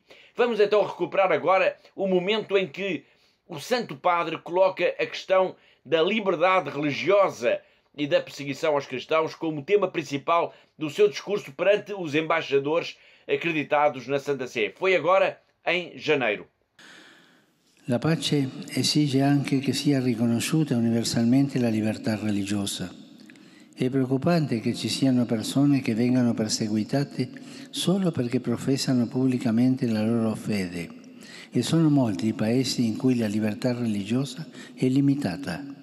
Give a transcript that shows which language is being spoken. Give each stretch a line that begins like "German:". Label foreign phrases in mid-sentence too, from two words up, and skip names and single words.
Portuguese: Vamos então recuperar agora o momento em que o Santo Padre coloca a questão da liberdade religiosa e da perseguição aos cristãos como tema principal do seu discurso perante os embaixadores acreditados na Santa Sé. Foi agora em janeiro.
Italian: La pace esige anche che sia riconosciuta universalmente la libertà religiosa. È preoccupante che ci siano persone che vengano perseguitate solo perché professano pubblicamente la loro fede, e sono molti i paesi in cui la libertà religiosa è limitata.